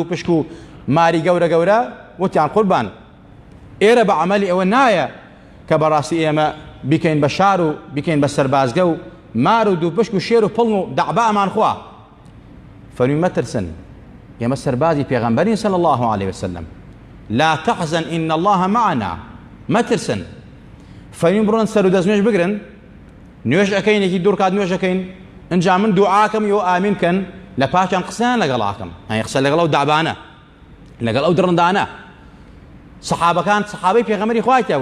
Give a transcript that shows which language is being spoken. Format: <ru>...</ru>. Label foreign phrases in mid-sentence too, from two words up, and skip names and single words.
<ckb>دووپشک و ماری گەورە گەورە وتیان قوربان ئێرە بە عەمەلی ئەوە نایە کە بەڕاستی ئێمە بیکەین بە شار و بیکەین بە سەربازگە و مار و دووپشک و شێر و پڵنگ و دەعبا ئەمان خوا فەرمی مەترسن ئێمە سەربازی پێغەمبەرین</ckb> <ar>صلی الله عليه وسلم لا تحزن إن الله معنا</ar> <ckb>مەترسن فەرمی بڕۆن سەر و دەستنوێژ بگرن نوێژ ئەەکەینێکی دوور کات نوێژ ئەەکەین ئەنجا من دوعاکەم و ئامین کەن لە پاشان قسەیان لەگەڵاکەم هەیە قسە لەگەڵ ئەو دابانە لەگەڵ ئەو دڕندانە سەحابەکان سەحابەی پێغەمبەری خوای تیا</ckb>